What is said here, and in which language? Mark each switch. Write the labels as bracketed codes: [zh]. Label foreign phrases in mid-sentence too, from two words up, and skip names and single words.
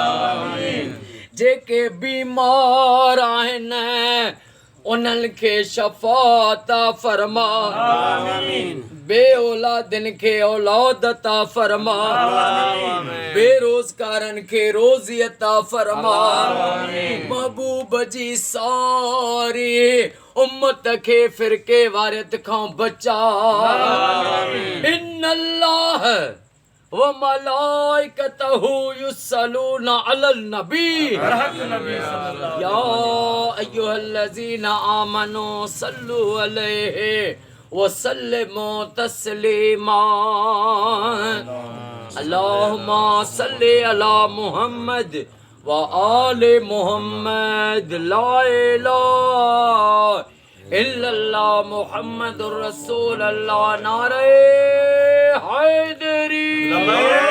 [sd] जेके बीमार आहिनि उन्हनि खे शफ़ात फरमा बे औलादनि खे औलाद अता फरमा बेरोज़गारनि खे रोज़ी अता फरमा महबूब जी सारी उम्मत खे फिरके वारियत खां बचा [ar] إن الله وملائكته يصلون على النبي يا أيها الذين آمنوا صلوا عليه وسلموا تسليما اللهم صل على محمد وآل محمد لا إله إلا الله محمد رسول الله [ur] نعرۂ حیدری